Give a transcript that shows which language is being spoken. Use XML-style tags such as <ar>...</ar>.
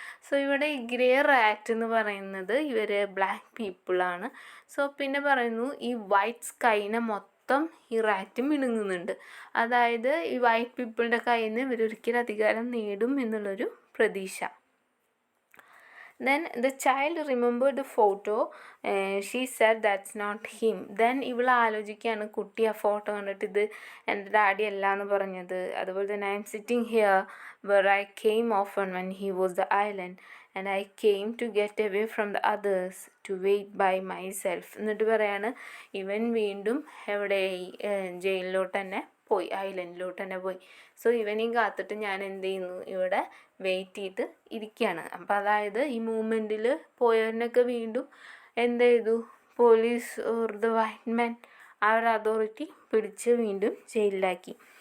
<ml>So ഇവിടെ ഈ grey rat എന്ന് പറയുന്നത് ഇവർ ബ്ലാക്ക് പീപ്പിളാണ്. സോ പിന്നെ പറയുന്നു, ഈ വൈറ്റ് സ്കൈനെ മൊത്തം ഈ റാറ്റ് മിണുങ്ങുന്നുണ്ട്. അതായത് ഈ വൈറ്റ് പീപ്പിളിൻ്റെ കയ്യിൽ നിന്ന് ഇവരൊരിക്കലും അധികാരം നേടും എന്നുള്ളൊരു പ്രതീക്ഷ.</ml> <en>Then the child remembered the photo. She said that's not him.</en> <ml>Then ഇവൾ ആലോചിക്കുകയാണ്, കുട്ടി ആ ഫോട്ടോ കണ്ടിട്ട് ഇത് എൻ്റെ ഡാഡി അല്ല എന്ന് പറഞ്ഞത്. അതുപോലെ തന്നെ</ml> <en>I am sitting here where I came often when he was the island and I came to get away from the others to wait by myself.</en> <ml>എന്നിട്ട് പറയാണ്, ഇവൻ വീണ്ടും എവിടെ ജയിലിലോട്ട് തന്നെ പോയി, ഐലൻഡിലോട്ട് തന്നെ പോയി. സോ ഇവനെയും കാത്തിട്ട് ഞാൻ എന്ത് ചെയ്യുന്നു, ഇവിടെ വെയിറ്റ് ചെയ്ത് ഇരിക്കുകയാണ്. അപ്പം അതായത് ഈ മൂവ്മെൻറ്റിൽ പോയവരനൊക്കെ വീണ്ടും എന്ത് ചെയ്തു,</ml> <en>police or the white man,</en> <ml>ആ ഒരു അതോറിറ്റി പിടിച്ച് വീണ്ടും ജയിലിലാക്കി.</ml>